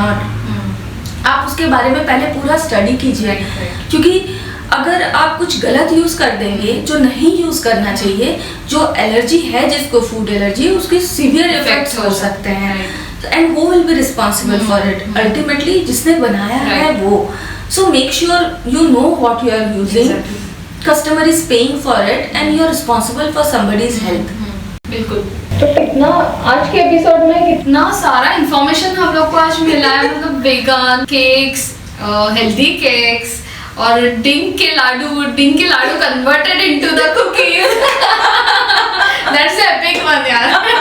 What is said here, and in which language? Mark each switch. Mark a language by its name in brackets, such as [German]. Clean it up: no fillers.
[Hindi] Not आप उसके बारे में पहले पूरा स्टडी कीजिए, क्योंकि अगर आप कुछ गलत यूज कर देंगे जो नहीं यूज करना चाहिए, जो एलर्जी है जिसको फूड एलर्जी, उसके सीवियर इफेक्ट्स हो सकते हैं, [English] and वो will be responsible for it ultimately, [Hindi] जिसने बनाया है वो. [English] So make sure you know what you are using. Customer is paying for it and you are responsible for somebody's health. [Hindi] बिल्कुल. तो कितना आज के एपिसोड में कितना सारा इंफॉर्मेशन हम लोग को आज मिला है, मतलब वेगन केक्स, हेल्दी केक्स और डिंग के लाडू [English] Converted into the cookies. That's epic one यार.